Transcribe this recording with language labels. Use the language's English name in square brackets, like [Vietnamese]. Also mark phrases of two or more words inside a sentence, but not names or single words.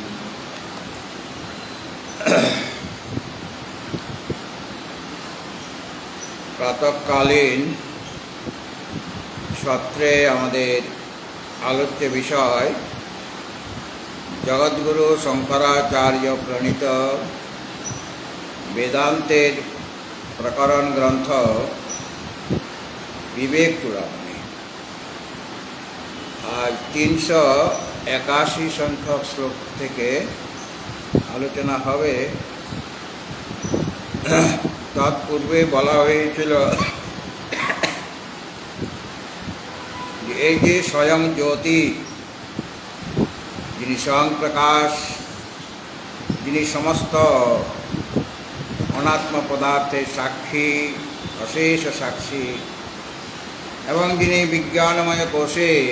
[Bangla] প্রাতঃকালীন সত্রে আমাদের আলোচ্য বিষয় জগদ্গুরু শংকরাচার্য প্রণীত বেদান্তের প্রকরণ গ্রন্থ বিবেক চূড়ামণি। আজ 381 সংখ্যক শ্লোক থেকে আলোচনা হবে। তৎপূর্বে বলা হয়েছিল এই যে স্বয়ং জ্যোতি, যিনি স্বয়ং প্রকাশ, যিনি সমস্ত অনাত্ম পদার্থের সাক্ষী, অশেষ সাক্ষী, এবং যিনি বিজ্ঞানময় কোষে,